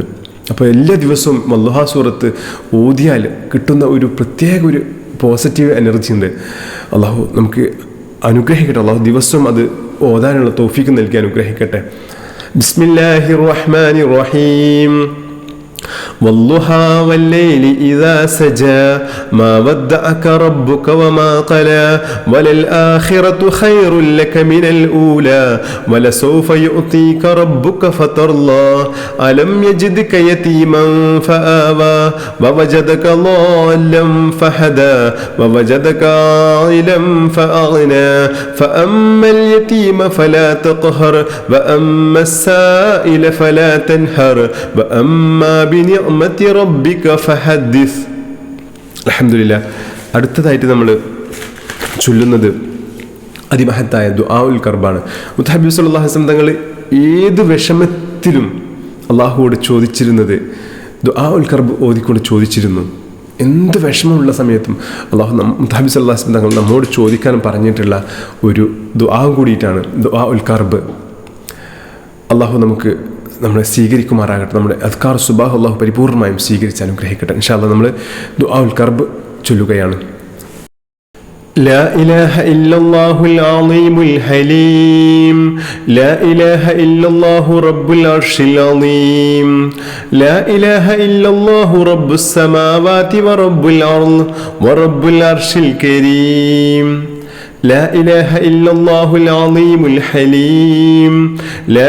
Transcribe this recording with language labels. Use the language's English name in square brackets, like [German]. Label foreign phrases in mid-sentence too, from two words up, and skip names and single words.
[Malayalam] അപ്പോൾ എല്ലാ ദിവസവും വല്ലുഹ സൂറത്ത് ഓതിയാൽ കിട്ടുന്ന ഒരു പ്രത്യേക ഒരു [English] positive energy [Malayalam] ഉണ്ട്. അള്ളാഹു നമുക്ക് അനുഗ്രഹിക്കട്ടെ. അള്ളാഹു ദിവസവും അത് ഓതാനുള്ള തൗഫീഖ് നൽകി അനുഗ്രഹിക്കട്ടെ. [Arabic] بسم الله الرحمن الرحيم. والضحى والليل إذا سجى ما ودعك ربك وما قلى وللآخرة خير لك من الأولى ولسوف يؤتيك ربك فترضى ألم يجدك يتيما فآوى ووجدك ضالا فهدى ووجدك عائلا فأغنى فأما اليتيم فلا تقهر وأما السائل فلا تنهر وأما بنعمة ربك فحدث. الحمد لله. [Malayalam] അടുത്തതായിട്ട് നമ്മൾ ചൊല്ലുന്നത് അതിമഹത്തായ ദുആഉൽ കർബാണ്. മുത്തഹബീബ് [Arabic] صلى الله عليه وسلم [Malayalam] തങ്ങൾ ഏത് വിഷമത്തിലും അള്ളാഹുവോട് ചോദിച്ചിരുന്നത് ദുആഉൽ കർബ് ഓതിക്കൊണ്ട് ചോദിച്ചിരുന്നു. എന്ത് വിഷമമുള്ള സമയത്തും മുത്തഹബീബ് [Arabic] صلى الله عليه وسلم [Malayalam] തങ്ങൾ നമ്മോട് ചോദിക്കാൻ പറഞ്ഞിട്ടുള്ള ഒരു ദുആ കൂടിയിട്ടാണ് ദുആഉൽ കർബ്. അള്ളാഹു നമ്മളെ സ്വീകരിക്കുമാറാകട്ടെ. നമ്മുടെ [Arabic] أذكار الصباح [Malayalam] അള്ളാഹു പരിപൂർണമായും സ്വീകരിച്ച് അനുഗ്രഹിക്കട്ടെ. [Arabic] إن شاء الله [Malayalam] നമ്മൾ ദുആഉൽ കർബ് ചൊല്ലുകയാണ്. [Arabic] لا إله إلا الله العظيم الحليم لا إله إلا الله رب العرش العظيم لا إله إلا الله رب السماوات ورب الأرض ورب العرش الكريم لا إله إلا الله العظيم الحليم لا